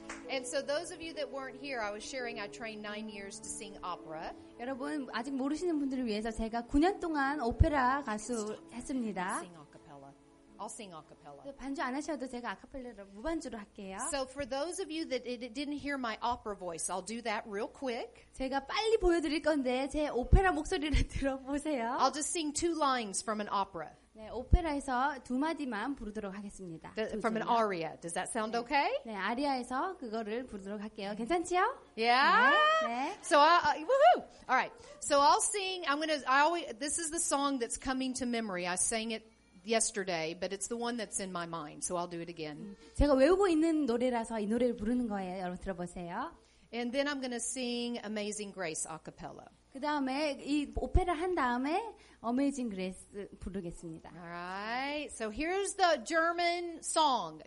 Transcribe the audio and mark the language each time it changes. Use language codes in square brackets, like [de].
[en] And so those of you that weren't here, I was sharing I trained 9 years to sing opera. [ko] 여러분 아직 모르시는 분들을 위해서 제가 9년 동안 오페라 가수 했습니다. [en] Sing a cappella. I'll sing a cappella. [ko] 반주 안 하셔도 제가 아카펠라로 무반주로 할게요. [en] So for those of you that didn't hear my opera voice, I'll do that real quick. [ko] 제가 빨리 보여드릴 건데 제 오페라 목소리를 들어보세요. [en] I'll just sing 2 lines from an opera. [ko] 네, 오페라에서 2마디만 부르도록 하겠습니다. [en] From an aria. Does that sound okay? [ko] 네, 아리아에서 그거를 부르도록 할게요. 괜찮지요? [en] Yeah. [ko] 네. [en] So woohoo! All right. So I'll sing. This is the song that's coming to memory. I sang it yesterday, but it's the one that's in my mind. So I'll do it again. [ko] 제가 외우고 있는 노래라서 이 노래를 부르는 거예요. 여러분 들어보세요. [en] And then I'm going to sing Amazing Grace a cappella. [ko] 그 다음에 이 오페라 한 다음에 어메이징 그레이스 부르겠습니다. [en] All right. So here's the German song.